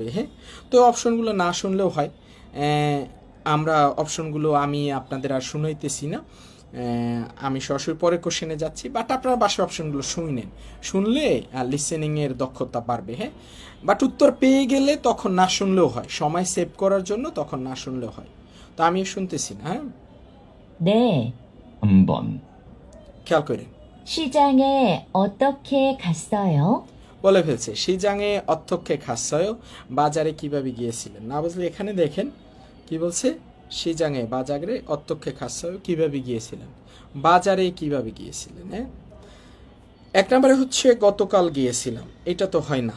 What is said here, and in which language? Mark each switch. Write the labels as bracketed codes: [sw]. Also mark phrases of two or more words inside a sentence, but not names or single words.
[bn] হ্যাঁ, তো অপশনগুলো না শুনলেও হয়, আমরা অপশনগুলো আমি আপনাদের আর শুনাইতেছি না, আমি সরাসরি পরের কোশ্চেনে যাচ্ছি, বাট আপনারা বাসে অপশনগুলো শুনেন, শুনলে লিসেনিংয়ের দক্ষতা বাড়বে। হ্যাঁ, বাট উত্তর পেয়ে গেলে তখন না শুনলেও হয়, সময় সেভ করার জন্য তখন না শুনলেও হয়। তো আমি শুনতেছি না। হ্যাঁ, [ko] 네. 3번 [bn] খেয়াল করেন। [ko] 시장에 어떻게 갔어요? [bn] বলে ফেলছে [ko] 시장에 어떻게 갔어요, [bn] বাজারে কিভাবে গিয়েছিলেন। না বুঝলে এখানে দেখেন কি বলছে, সিজাংয়ে বাজারে [ko] 어떻게 갔어요 [bn] কিভাবে গিয়েছিলেন, বাজারে কিভাবে গিয়েছিলেন। হ্যাঁ, এক নম্বরে হচ্ছে গতকাল গিয়েছিলাম, এটা তো হয় না।